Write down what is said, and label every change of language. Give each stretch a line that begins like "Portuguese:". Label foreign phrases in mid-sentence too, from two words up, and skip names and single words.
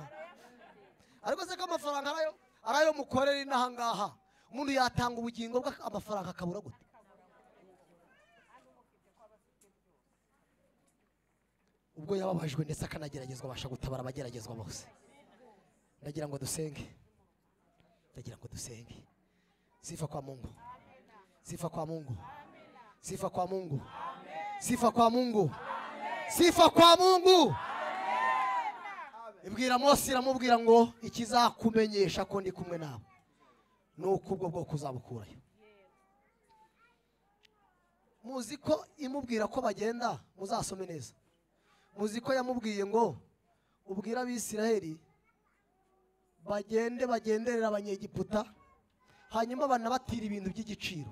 Kinyarwanda: Ariko se ko amafaranga arayo mukorera inahangaha. Umuntu yatanga ubugingo bwa amafaranga akabura gute? Ubwo yababajwe ndetse akanageragezwa abasha gutabara abageragezwa bose. Ndagira ngo dusenge.
Swahili: Sifa kwa Mungu. Sifa kwa Mungu. Sifa kwa Mungu. Sifa kwa Mungu. Sifa kwa Mungu.
Kinyarwanda: Ibwira Mose iramubwira ngo ikizakumenyesha ko ndi kumwe nawe nuko ubwo bwo kuzabukurayo. Muziko imubwira ko bagenda muzasome neza. Muziko yamubwiye ngo ubwira abisiraheli bagenderera abanyegiputa hanyuma banabatira ibintu by'igiciro.